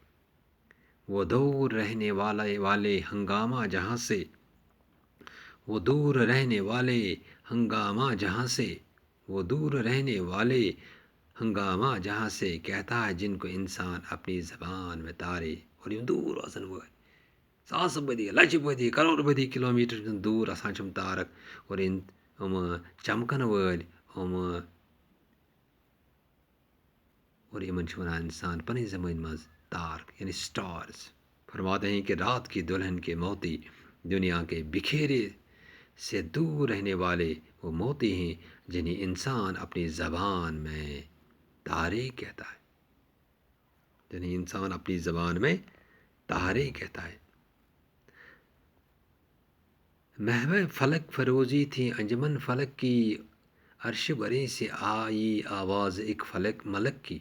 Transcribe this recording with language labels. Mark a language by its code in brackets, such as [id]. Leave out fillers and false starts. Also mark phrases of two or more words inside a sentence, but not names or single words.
[ur] وہ دور رہنے والے ہنگامہ جہاں سے وہ دور رہنے والے ہنگامہ جہاں سے کہتا ہے جن کو انسان اپنی زبان میں تارے. [ks] اور یہ دور آسان وہ ساسہٕ بٔدی لچہِ بٔدی کروڑ بٔدی کلومیٹر دوٗر آسان چھِ تارک اور یِم چمکن وٲلۍ اور یِمن چھِ ونان انسان پنٕنۍ زمٲنۍ منٛز تارک یعنی سٹارز. [ur] فرماتے ہیں کہ رات کی دلہن کے موتی دنیا کے بکھیرے سے دور رہنے والے وہ موتی ہیں جنہیں انسان اپنی زبان میں تارے کہتا ہے. محو فلک فروزی تھی انجمن فلک کی عرش بری سے آئی آواز ایک ملک کی.